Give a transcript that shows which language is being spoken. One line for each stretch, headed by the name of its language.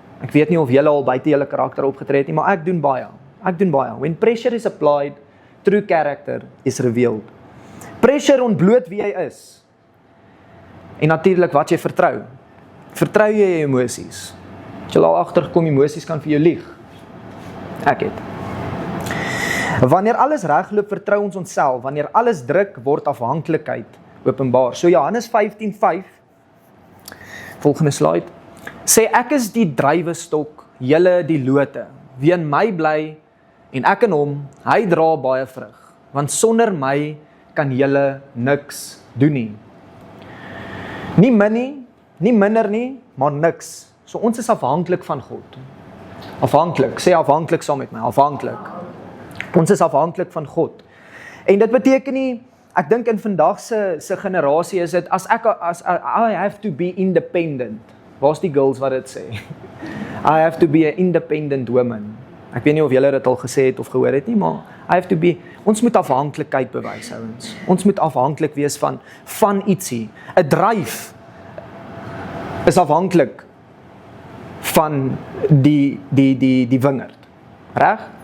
Afrikaans: Ek weet nie of julle al buite julle karakter opgetree het nie, maar ek doen baie.
English: When pressure is applied, true character is revealed.
Afrikaans: Pressure ontbloot wie jy is. En natuurlik wat jy vertrou. Vertrou jy jou emosies? Het jy al agtergekom, emosies kan vir jou lieg? Ek het. Wanneer alles regloop, vertrou ons onsself. Wanneer alles druk, word afhanklikheid openbaar. So Johannes 15:5, volgende slide, sê ek is die druiwestok, julle die lote. Wie in my bly en ek in hom, hy dra baie vrug. Want sonder my kan julle niks doen nie. Nie min nie, nie minder nie, maar niks. So ons is afhanklik van God. Afhanklik, sê afhanklik saam met my, afhanklik. Ons is afhanklik van God. En dit beteken nie, ek dink in vandag se generasie is dit,
English: I have to be independent.
Afrikaans: Waar's die girls wat dit sê?
English: I have to be an independent woman.
Afrikaans: Ek weet nie of julle dit al gesê het of gehoor het nie, maar ons moet afhanklikheid bewys, ouens. Ons moet afhanklik wees van ietsie. 'n Dryf is afhanklik van die wingerd. Reg?